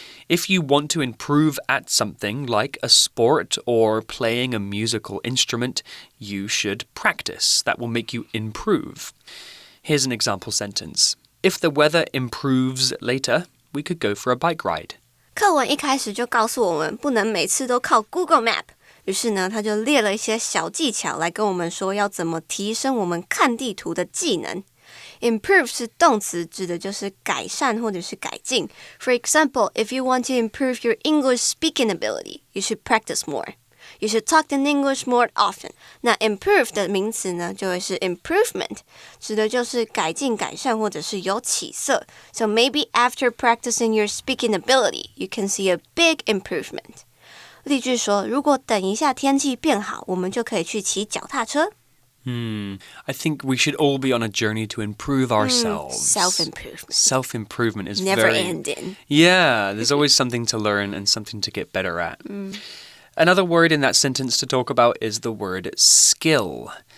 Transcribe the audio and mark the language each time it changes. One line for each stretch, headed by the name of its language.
English: If you want to improve at something like a sport or playing a musical instrument, you should practice. That will make you improve. Here's an example sentence. If the weather improves later, we could go for a bike ride.
Chinese: 课文一开始就告诉我们不能每次都靠 Google Map， 于是呢，他就列了一些小技巧来跟我们说要怎么提升我们看地图的技能。 Improve 是动词，指的就是改善或者是改进。
English: For example, if you want to improve your English speaking ability, you should practice more. You should talk in English more often.
Chinese: 那 improve 的名词呢，就会是 improvement， 指的就是改进、改善或者是有起色。
English: So maybe after practicing your speaking ability, you can see a big improvement.
Chinese: 例句说，如果等一下天气变好，我们就可以去骑脚踏车。
English: I think we should all be on a journey to improve ourselves. Self-improvement. Self-improvement is Never very... ending. Yeah, there's always something to learn and something to get better at. Another word in that sentence to talk about is the word skill.